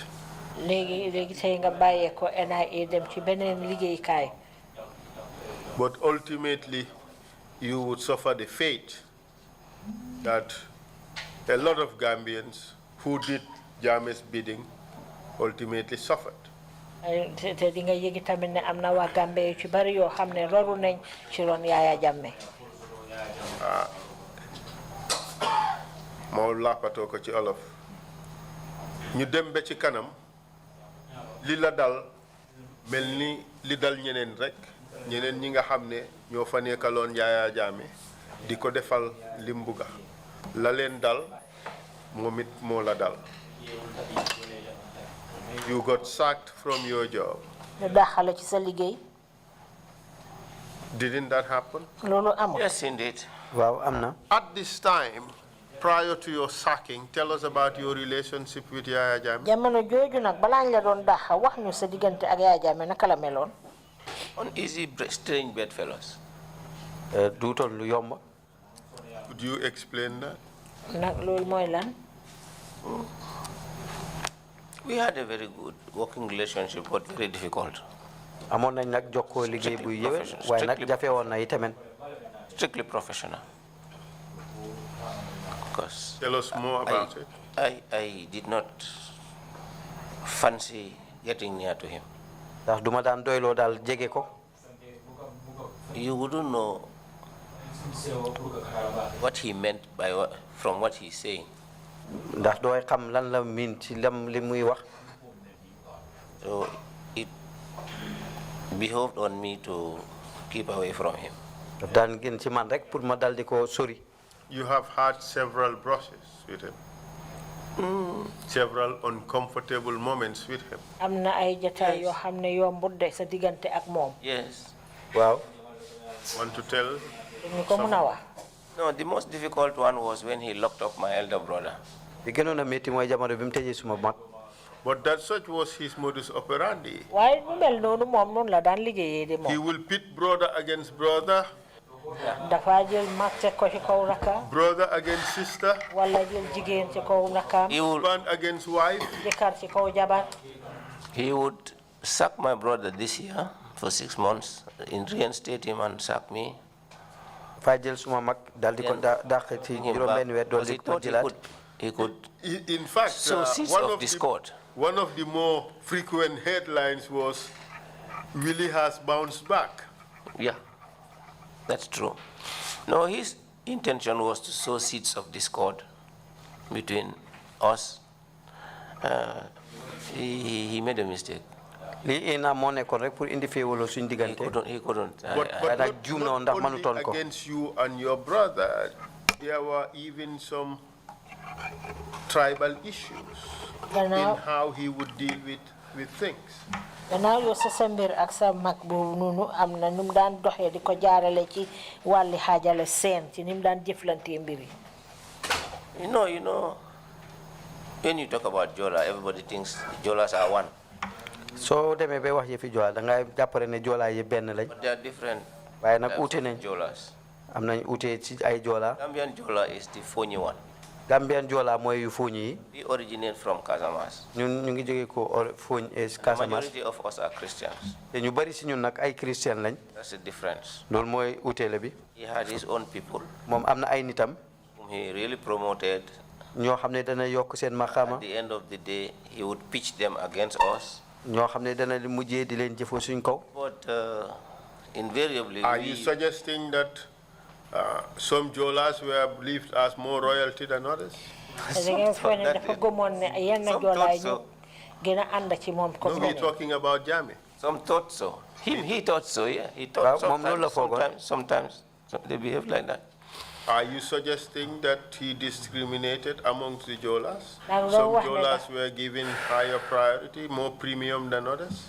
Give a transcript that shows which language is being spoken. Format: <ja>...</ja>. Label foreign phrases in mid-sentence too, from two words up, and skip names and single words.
<wo>léegi tey nga bàyyee ko NIA dem ci beneen liggéeykaay.</wo> <en>But ultimately, you would suffer the fate that a lot of Gambians who did Jammeh's bidding ultimately suffered.</en> <wo>te di nga yëgi tamit ne am na waa Gambie yu ci bari yoo xam ne loru nañ ci ron Yaya Jammeh. moo làppatoo ko ci olof ñu dem ba ci kanam li la dal mel ni li dal ñeneen rek ñeneen ñi nga xam ne ñoo fa nekkaloon Yaya Jammeh di ko defal limbuga la leen dal momit moo la dal.</wo> <en>You got sacked from your job.</en> <wo>daxala ci sa liggéey.</wo> <en>Didn't that happen?</en> <wo>loolu amul.</wo> <en>Yes, indeed.</en> <wo>waaw am na.</wo> <en>At this time, prior to your sacking, tell us about your relationship with Yaya Jammeh.</en> <wo>jamono jooju nag balaa ñu la doon daxa wax ñu sa diggante ak Yaya Jammeh naka la meloon.</wo> <en>Uneasy, strange bedfellows.</en> <wo>duutoon lu yomb.</wo> <en>Could you explain that?</en> <wo>nag loolu mooy lan.</wo> <en>We had a very good working relationship, but very difficult.</en> <wo>amoon nañ nag jokkoo liggéey bu yéwén waaye nag jafe woon na itamit.</wo> <en>Strictly professional. Because Tell us more about it. I did not fancy getting near to him.</en> <wo>ndax duma daan doyloo daal jege ko.</wo> <en>You wouldn't know what he meant by from what he's saying.</en> <wo>ndax dooy xam lan la miin ci li muy wax.</wo> <en>So it behoved on me to keep away from him.</en> <wo>daf daan gën ci man rek pour ma dal di ko sori.</wo> <en>You have had several brushes with him. Several uncomfortable moments with him.</en> <wo>am na ay jotaay yoo xam ne yombut de sa diggante ak moom.</wo> <en>Yes.</en> <wo>waaw.</wo> <en>Want to tell?</en> <wo>ñu ko mën a wax.</wo> <en>No, the most difficult one was when he locked up my elder brother.</en> <wo>bi gënoon a métti mooy jamono bi mu tëjee suma mag.</wo> <en>But that such was his modus operandi.</en> <wo>waaye mu mel noonu moom noonu la daan liggéeyee de</wo> <en>He</en> <wo>moom.</wo> <en>will pit brother against brother,</en> <wo>dafa jël mag teg ko ci kaw rakka.</wo> <en>brother against sister,</en> <wo>wala jël jigéen ci kaw rakkaam.</wo> <en>He would, husband against wife.</en> <wo>jëkkër ci kaw jabar.</wo> <en>he would sack my brother this year for 6 months, reinstate him and sack me.</en> <wo>faa jël suma mag dal di ko dàq ci juróom benn weer dool</wo> <en>Because</en> <wo>di</wo> <en>he</en> <wo>ko</wo> <en>thought</en> <wo>jëlaat.</wo> <en>In fact, sow seeds of discord. one of the more frequent headlines was, Willie has bounced back. Yeah, that's true. No, his intention was to sow seeds of discord between us. He made a mistake.</en> <wo>lii ina moo nekkoon rek pour indi féewaloo suñ</wo> <en>He</en> <wo>diggante.</wo> <en>couldn't. But</en> <wo>nag juum na woon ndax</wo> <en>not</en> <wo>mënutoon</wo> <en>only</en> <wo>ko.</wo> <en>against you and your brother, there were even some tribal issues in how he would deal with things.</en> <wo>gannaaw yow sa mbir ak sa mag boobu noonu am na nu mu daan doxee di ko jaarale ci wàlli xaajale seen ci ni mu daan jëflantee mbir yi.</wo> <en>You know, when you talk about Jola, everybody thinks Jolas are one.</en> <wo>soo demee bay wax yëfi Joola da ngay jàppare ne Joola yi benn lañ.</wo> <en>But they are different.</en> <wo>waaye nag</wo> <en>types</en> <wo>uute</wo> <en>of</en> <wo>nañ.</wo> <en>Jolas.</en> <wo>am nañ uute ci ay Joola.</wo> <en>Gambian Jola is the funny one.</en> <wo>Gambian Joola mooy yu fuuñ yi.</wo> <en>We originate from Casamas.</en> <wo>ñun ñu ngi jóge ko fuuñ</wo> <en>The Casamance. majority of us are Christians.</en> <wo>te ñu bari si ñun nag ay Christian lañ.</wo> <en>That's the difference.</en> <wo>loolu mooy uteele bi.</wo> <en>He had his own people</en> <wo>moom am na ay nitam.</wo> <en>whom he really promoted.</en> <wo>ñoo xam ne dana yokk seen maqaama.</wo> <en>At the end of the day, he would pitch them against us.</en> <wo>ñoo xam ne dana mujjee di leen jëfoo suñ kaw.</wo> <en>But invariably, Are you suggesting that some Jolas were believed as more royalty than others?</en> <wo>da ngeen foog ne dafa gëmoon ne yenn joolaay ñu gën a ànd ci moom</wo> <en>No,</en> <fr>comme</fr> <en>we're talking about Jammeh. some thought so. He thought so, yeah. He Well, thought Mom Lola sometimes they behave like that. Are you suggesting that he discriminated amongst the Jolas? Now, Some no, Jolas were given higher priority, more premium than others?</en>